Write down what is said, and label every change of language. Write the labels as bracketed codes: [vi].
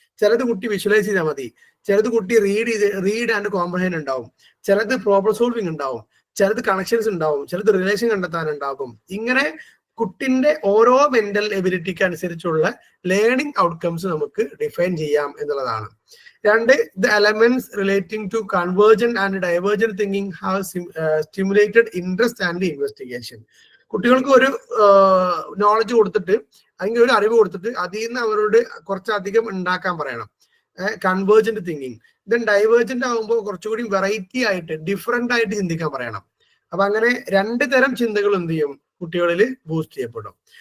[ml] ചിലത് കുട്ടി വിഷ്വലൈസ് ചെയ്താൽ മതി, ചിലത് കുട്ടി റീഡ് ആൻഡ് കോംപ്രഹെൻഡ് ഉണ്ടാവും, ചിലത് പ്രോബ്ലം സോൾവിങ് ഉണ്ടാവും, ചിലത് കണക്ഷൻസ് ഉണ്ടാവും, ചിലത് റിലേഷൻ കണ്ടെത്താനുണ്ടാകും. ഇങ്ങനെ കുട്ടിന്റെ ഓരോ മെന്റൽ എബിലിറ്റിക്ക് അനുസരിച്ചുള്ള ലേണിംഗ് ഔട്ട്കംസ് നമുക്ക് ഡിഫൈൻ ചെയ്യാം എന്നുള്ളതാണ്. [en] 2, the elements relating to convergent and divergent thinking have stimulated interest and investigation. [ml] കുട്ടികൾക്ക് ഒരു നോളജ് കൊടുത്തിട്ട് അല്ലെങ്കിൽ ഒരു അറിവ് കൊടുത്തിട്ട് അതിൽ നിന്ന് അവരോട് കുറച്ചധികം ഉണ്ടാക്കാൻ പറയണം. Convergent thinking. ദെൻ ഡൈവേർജന്റ് ആകുമ്പോൾ കുറച്ചുകൂടി വെറൈറ്റി ആയിട്ട് ഡിഫറെന്റ് ആയിട്ട് ചിന്തിക്കാൻ പറയണം. അപ്പൊ അങ്ങനെ 2 തരം ചിന്തകൾ എന്ത് ചെയ്യും, കുട്ടികളിൽ ബൂസ്റ്റ് ചെയ്യപ്പെടും.